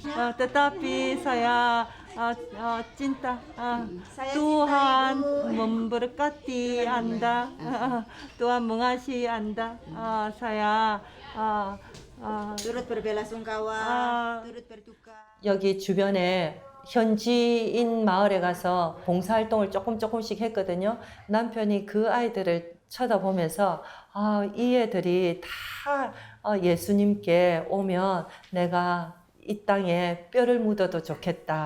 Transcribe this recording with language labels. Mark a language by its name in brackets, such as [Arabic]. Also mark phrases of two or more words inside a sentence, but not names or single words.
[Indonesian] Tetapi saya cinta Tuhan memberkati Anda, Tuhan mengasihi Anda. Saya turut berbela sungkawa, turut berduka. [Korean] 여기 주변에 현지인 마을에 가서 봉사활동을 조금씩 했거든요. 남편이 그 아이들을 쳐다보면서 이 애들이 다 예수님께 오면 내가 이 땅에 뼈를 묻어도 좋겠다.